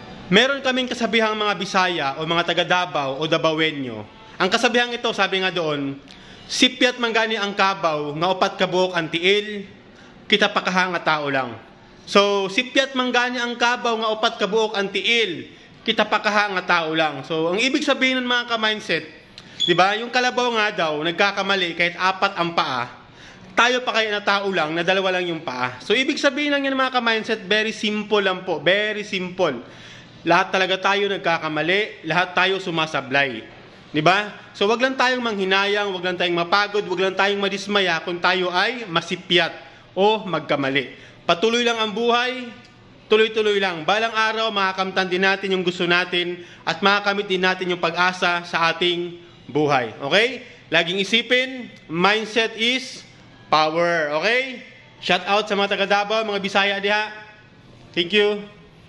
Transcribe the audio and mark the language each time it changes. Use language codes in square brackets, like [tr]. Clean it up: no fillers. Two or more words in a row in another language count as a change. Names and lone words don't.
[tl] Meron kaming kasabihang mga Bisaya o mga taga Davao o Dabawenyo. Ang kasabihang ito, sabi nga doon, [ceb] sipyat manggani ang kabaw, nga upat kabuok ang tiil, kita pakahanga tao lang. So, sipyat manggani ang kabaw, nga upat kabuok ang tiil, kita pakahanga tao lang. [tl] So, ang ibig sabihin ng mga ka-mindset, di ba? Yung kalabaw nga daw, nagkakamali kahit apat ang paa, tayo pa kaya na tao lang, na dalawa lang yung paa. So, ibig sabihin lang yan mga ka-mindset, [en] very simple [tl] lang po, [en] very simple. [tl] Lahat talaga tayo nagkakamali, lahat tayo sumasablay. Di ba? So wag lang tayong manghinayang, wag lang tayong mapagod, wag lang tayong madismaya kung tayo ay masipyat o magkamali. Patuloy lang ang buhay, tuloy-tuloy lang. Balang araw, makakamtan din natin yung gusto natin at makakamit din natin yung pag-asa sa ating buhay. [en] Okay? [tl] Laging isipin, [en] mindset is power. Okay? Shout out [tl] sa mga taga Davao, mga Bisaya diha. [en] Thank you.